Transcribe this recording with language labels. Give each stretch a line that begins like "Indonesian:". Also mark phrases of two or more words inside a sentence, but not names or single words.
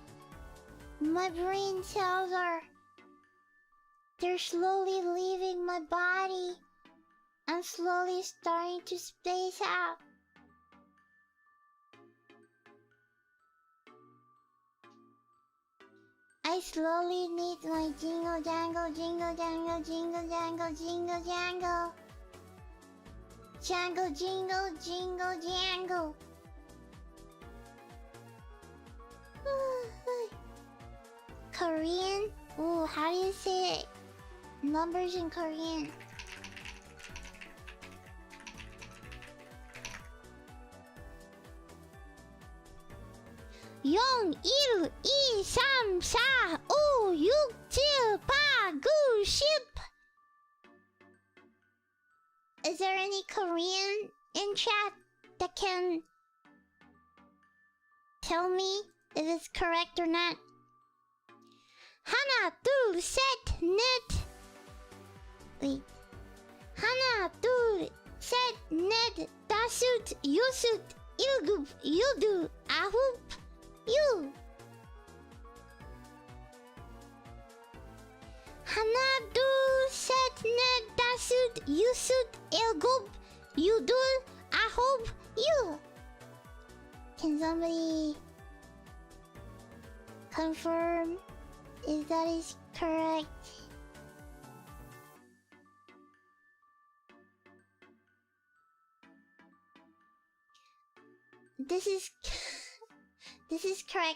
English: They're slowly leaving my body. I'm slowly starting to space out. I slowly need my jingle jangle, jingle jangle, jingle jangle, jingle jangle. Jangle jingle, jingle jangle. Korean? Ooh, how do you say it? Numbers in Korean.
Korean: 영, 1, 2, 3, 4, 5, 6, 7, 8, 9, 10.
English: Is there any Korean in chat that can tell me if it's correct or not?
Korean: 하나, 둘, 셋, 넷.
English: Wait.
Korean: 하나, 둘, 셋, 넷, 다섯, 여섯, 일곱, 여덟, 아홉, 육. 하나, 둘, 셋, 넷, 다섯, 여섯, 일곱, 여덟, 아홉, 육.
English: Can somebody confirm if that is correct? This is this is correct.